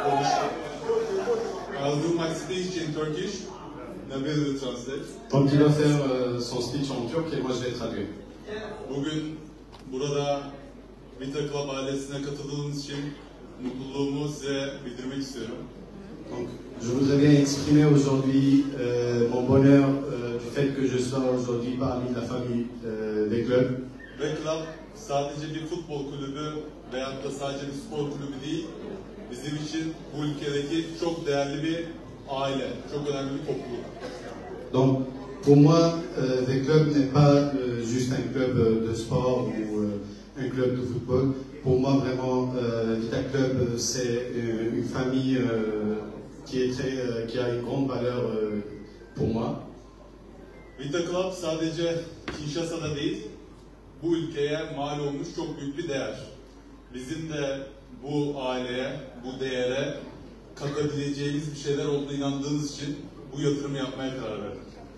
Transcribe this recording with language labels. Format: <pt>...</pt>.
<en>I'll do my speech in Turkish. Nabil will translate.</en> <fr>Donc il va faire son speech en turc et moi je vais traduire.</fr> <tr>Bugün burada Vita Club ailesine katıldığınız için mutluluğumu size bildirmek istiyorum.</tr> <fr>Donc je voudrais bien exprimer aujourd'hui mon bonheur du fait que je sois aujourd'hui parmi la famille des clubs.</fr> <tr>Ve Club sadece bir futbol kulübü veyahut da sadece bir spor kulübü değil, bizim için bu ülkedeki çok değerli bir aile, çok önemli bir topluluk.</tr> <fr>Donc pour moi, des clubs n'est pas juste un club de sport ou un club de football. Pour moi vraiment, Vita Club c'est une famille qui a une grande valeur pour moi.</fr> <tr>Vita Club sadece Kinshasa'da değil, bu ülkeye mal olmuş çok büyük bir değer. Bizim de bu aileye, bu değere katabileceğimiz bir şeyler olduğuna inandığımız için bu yatırımı yapmaya karar verdik.</tr>